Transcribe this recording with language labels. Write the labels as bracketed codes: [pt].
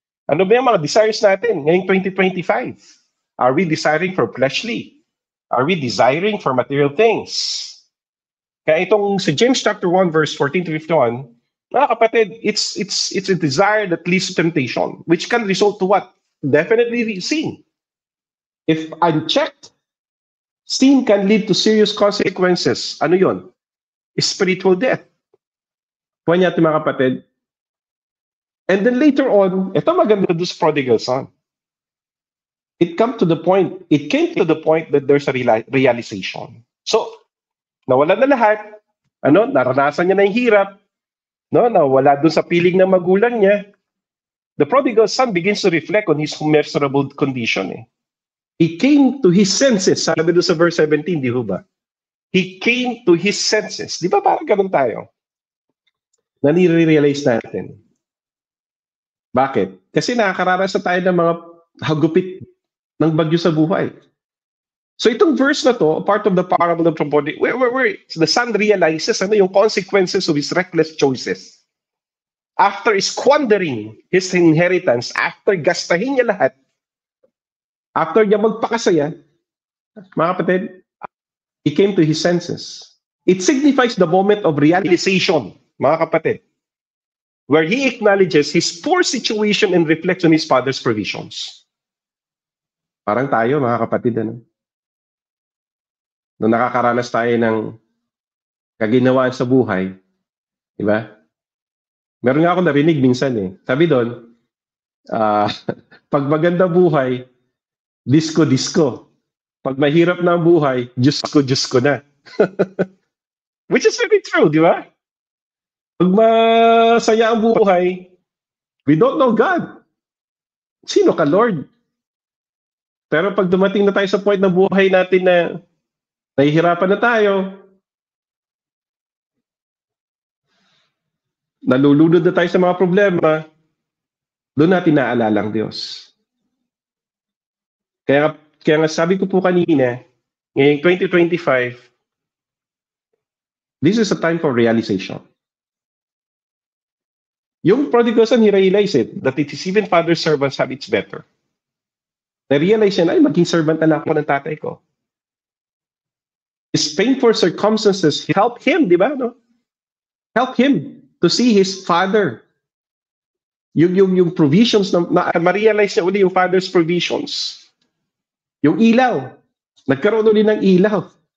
[tl] Ano ba yung mga desires natin ngayong 2025? [en] Are we desiring for fleshly? Are we desiring for material things? [tl] Kaya itong sa [en] James chapter 1 verse 14 to 51, mga kapatid, it's a desire that leads to temptation, which can result to what? Definitely sin. If unchecked, sin can lead to serious consequences. [tl] Ano yon? [en] Spiritual death. [tl] Kuha niya mga kapatid. [en] And then later on, [tl] ito maganda doon sa prodigal son. [en] It came to the point that there's a realization. [tl] So, nawala na lahat. Naranasan niya na yung hirap. Nawala doon sa piling ng magulang niya. [en] The prodigal son begins to reflect on his miserable condition. He came to his senses. [tl] Sabi doon sa verse 17, di ba? [en] He came to his senses. [tl] Di ba parang ganun tayo? Nare-realize natin. Bakit? Kasi nakakaranas na tayo ng mga hagupit ng bagyo sa buhay. So itong verse na to, [en] part of the parable of the prodigal, where the son realizes yung consequences of his reckless choices. After squandering his inheritance, [tl] after gastahin niya lahat, [en] after niya magpakasaya, mga kapatid, he came to his senses. It signifies the moment of realization, mga kapatid, where he acknowledges his poor situation and reflects on his father's provisions. [tl] Parang tayo, mga kapatid, nung nakakaranas tayo ng kaginawaan sa buhay, di ba? Meron nga ako narinig minsan Sabi doon, pag maganda buhay, disco. Pag mahirap na ang buhay, Diyos ko na. [en] Which is very true, [tl] di ba? Pag masaya ang buhay, [en] we don't know God. [tl] Sino ka, Lord? Pero pag dumating na tayo sa point ng buhay natin na nahihirapan na tayo, nalulunod na tayo sa mga problema, doon natin naalala ang Diyos. Kaya nga sabi ko po kanina, ngayong 2025, [en] this is a time for realization. Yung prodigal son, he realized it, that his even father's servants have it better. [tl] Na-realize niya, maging servant na lang ako ng tatay ko. [en] His painful circumstances help him, [tl] di ba? [en] Help him to see his father. [tl] Yung provisions, ma-realize niya uli yung father's provisions. Yung ilaw. Nagkaroon ulit ng ilaw.